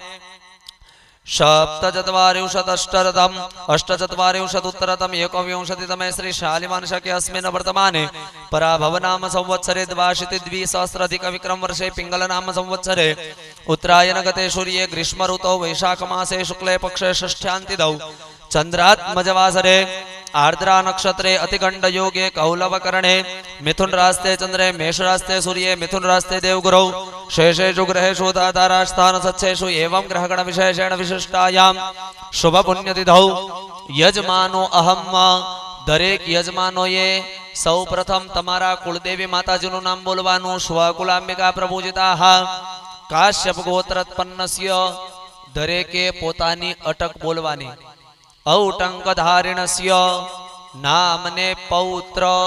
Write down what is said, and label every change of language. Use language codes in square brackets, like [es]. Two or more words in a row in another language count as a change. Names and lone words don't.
[sa] सप्तचत्वारिंशदष्टरथम अष्टचत्वारिंशदुत्तरतम एकविंशतितमे श्री शालिवांशके अस्मिन् वर्तमाने पराभव नाम संवत्सरे द्वाशीतिद्विसहस्राधिक विक्रम वर्षे पिंगल नाम संवत्सरे उत्तरायण गते सूर्ये ग्रीष्म ऋतौ वैशाख मासे शुक्ले पक्षे षष्ठ्यान्तिदौ चंद्रात्मजवासरे આર્દ્રા નક્ષત્રે અતિગંડ યોગે કૌલવ કરણે મિથુન રાસ્તે ચંદ્રે મેષ રાસ્તે સૂર્ય મિથુન રાસ્તે દેવગુરૌ શેષેષુ ગ્રહેષુ તારા સ્થાન સચ્છેષુ એવં ગ્રહગણ વિશેષેણ વિશિષ્ટાયામ શુભ પુણ્યતિથૌ યજમાનો અહમ [gu] દરેક યજમાનોએ સૌ પ્રથમ તમારા કુળદેવી માતાજીનું નામ બોલવાનું [sa] સ્વકુલાંબિકા પ્રભુજિતાઃ કાશ્યપ ગોત્રોત્પન્નસ્ય [gu] દરેકે પોતાની અટક બોલવાની [sa] ઔટંક ધારિણસ્ય નામને પૌત્ર